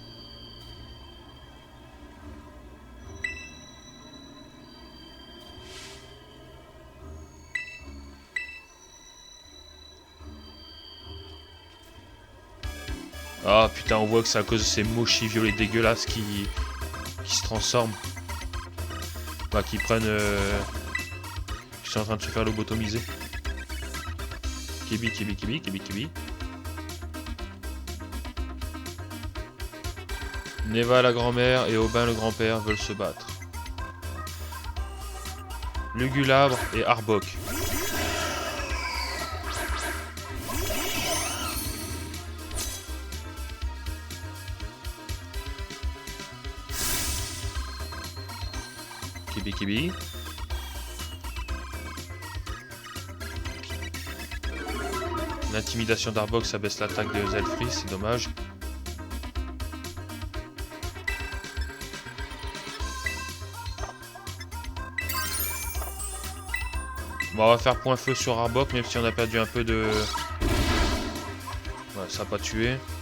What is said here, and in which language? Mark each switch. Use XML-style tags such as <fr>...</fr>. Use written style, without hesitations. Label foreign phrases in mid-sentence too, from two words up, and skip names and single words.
<fr>Ah putain, on voit que c'est à cause de ces mochis violets dégueulasses qui se transforment. Bah, qui prennent... qui sont en train de se faire lobotomiser. Kibi, kibi, kibi, kibi, kibi. Neva la grand-mère et Aubin le grand-père veulent se battre. Lugulabre et Arbok. Kibi kibi. L'intimidation d'Arbok, ça baisse l'attaque de Zelfri, c'est dommage. Bon, on va faire point feu sur Arbok, même si on a perdu un peu de... Ouais, ça n'a pas tué.</fr>